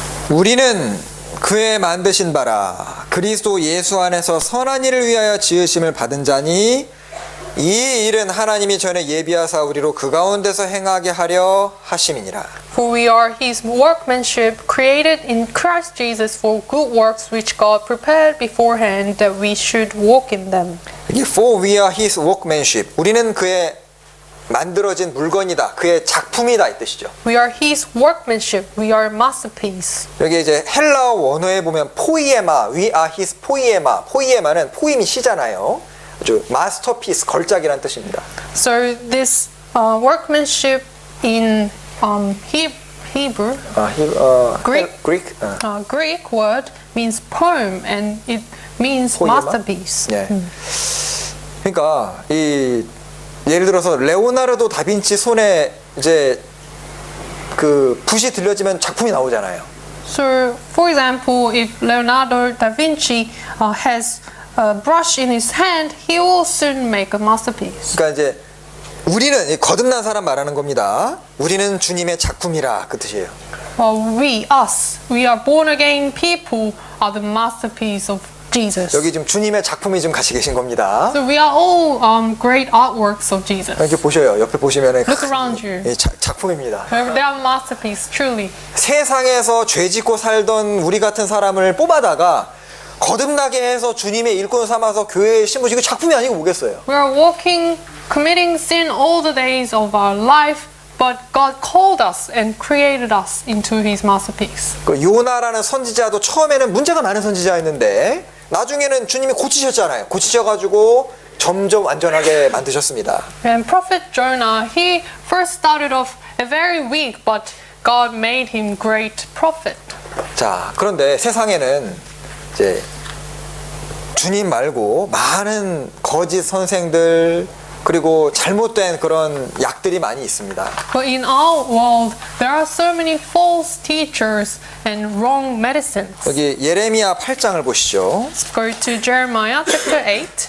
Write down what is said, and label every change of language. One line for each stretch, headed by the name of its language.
Korean: 우리는 그의 만드신 바라 그리스도 예수 안에서 선한 일을 위하여 지으심을 받은 자니 이 일은 하나님이 전에 예비하사 우리로 그 가운데서 행하게 하려 하심이니라.
English: For we are his workmanship, created in Christ Jesus for good works which God prepared beforehand that we should walk in them.
Korean: 이게
English: For we are his workmanship.
Korean: 우리는 그의 만들어진 물건이다. 그의 작품이다 이 뜻이죠.
English: We are his workmanship, we are masterpiece.
Korean: 여기 이제 헬라어 원어에 보면 포이에마,
English: we are his
Korean: 포이에마. 포이에마는 포임이 시잖아요. 아주 마스터피스, 걸작이라는 뜻입니다.
English: So this workmanship in Hebrew, Greek. Greek word means poem and it means
Korean: 포이에마?
English: masterpiece.
Korean: 네. 그러니까 이 예를 들어서 레오나르도 다빈치 손에 이제 그 붓이 들려지면 작품이 나오잖아요.
English: So, for example, if Leonardo da Vinci has a brush in his hand, he will soon make a masterpiece.
Korean: 그러니까 이제 우리는 이 거듭난 사람 말하는 겁니다. 우리는 주님의 작품이라 그 뜻이에요.
English: We are born again people, are the masterpiece of Jesus.
Korean: 여기 지금 주님의 작품이 지금 같이 계신 겁니다.
English: So we are all great artworks of Jesus.
Korean: 이렇게 보셔요. 옆에 보시면은
English: Look around you.
Korean: 작품입니다.
English: They are masterpiece, truly.
Korean: 세상에서 죄 짓고 살던 우리 같은 사람을 뽑아다가 거듭나게 해서 주님의 일꾼 삼아서 교회에 심으시고 작품이 아니고 뭐겠어요?
English: We are walking, committing sin all the days of our life, but God called us and created us into His masterpiece.
Korean: 그 요나라는 선지자도 처음에는 문제가 많은 선지자였는데 나중에는 주님이 고치셨잖아요. 고치셔가지고 점점 완전하게 만드셨습니다.
English: And Prophet Jonah, he first started off very weak, but God made him great prophet.
Korean: 자, 그런데 세상에는 이제 주님 말고 많은 거짓 선생들 그리고 잘못된 그런 약들이 많이 있습니다.
English: But in our world, there are so many false teachers and wrong medicines.
Korean: 여기 예레미야 8장을 보시죠.
English: Let's go to Jeremiah chapter 8.